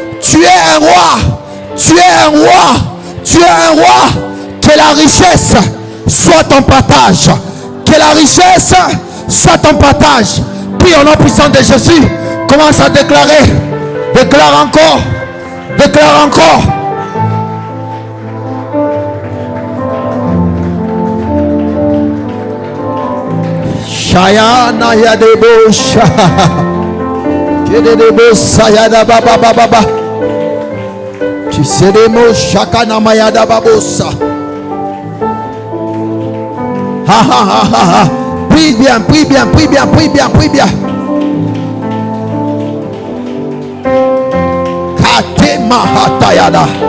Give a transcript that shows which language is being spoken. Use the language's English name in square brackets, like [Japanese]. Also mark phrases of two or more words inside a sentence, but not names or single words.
[French] Tu es un roi. Tu es un roi. Tu es un roi. Que la richesse soit ton partage. Que la richesse soit ton partage. Prie au nom puissant de Jésus. Commence à déclarer. Déclare encore. Déclare encore. Shayana yadebo sha. Kedebo sayada baba baba. Tu sais les mots shakana mayada babosa. Ha ha ha ha ha. Prie bien, prie bien, prie bien, prie bien, prie bien. Kate mahatayada.